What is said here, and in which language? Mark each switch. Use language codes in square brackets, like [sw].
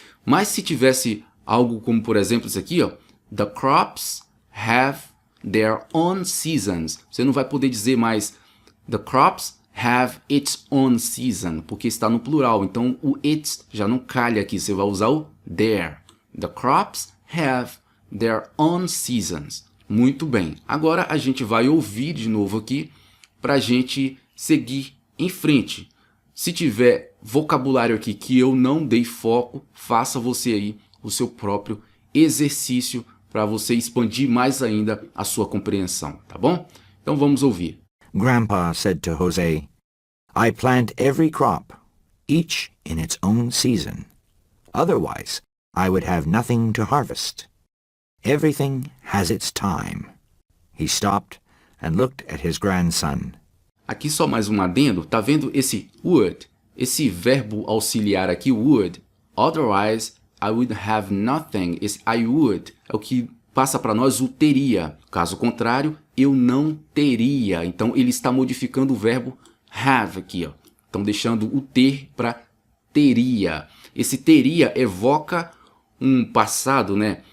[pt] Mas se tivesse algo como, por exemplo, isso aqui, ó, [en] the crops have their own seasons. [pt] Você não vai poder dizer mais [en] the crops have its own season, [pt] porque está no plural. Então, o it já não calha aqui. Você vai usar o their. [en] The crops have their own seasons. [pt] Muito bem. Agora a gente vai ouvir de novo aqui para a gente seguir em frente. Se tiver vocabulário aqui que eu não dei foco, faça você aí o seu próprio exercício para você expandir mais ainda a sua compreensão, tá bom? Então vamos ouvir. [en] Grandpa said to Jose, I plant every crop, each in its own season. Otherwise, I would have nothing to harvest. Everything has its time. He stopped and looked at his grandson. [pt] Aqui só mais um adendo, tá vendo esse would? Esse verbo auxiliar aqui, would. [en] Otherwise, I would have nothing. [pt] Esse I would é o que passa para nós o teria. Caso contrário, eu não teria. Então, ele está modificando o verbo have aqui, ó. Então, deixando o ter para teria. Esse teria evoca um passado, né?